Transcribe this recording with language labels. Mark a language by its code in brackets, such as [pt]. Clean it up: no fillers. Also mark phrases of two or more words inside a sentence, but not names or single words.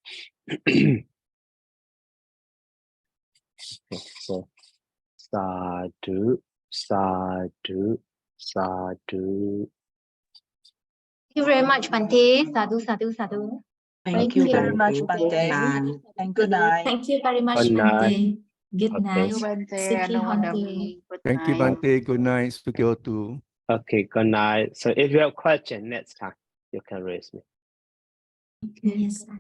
[pi] So sadhu, sadhu, sadhu. [en] Thank you very much, Bante. [pi] Sadhu, sadhu, sadhu. [en] Thank you very much, Bante. Bante. And good night. Thank you very much, Good night. Bante. Good Okay. night. Bante. Siki Honte. Thank you, Bante. Good night, Sukyotu. Okay, good night. So if you have question next time, you can raise me. Yes, Bante. Thanks,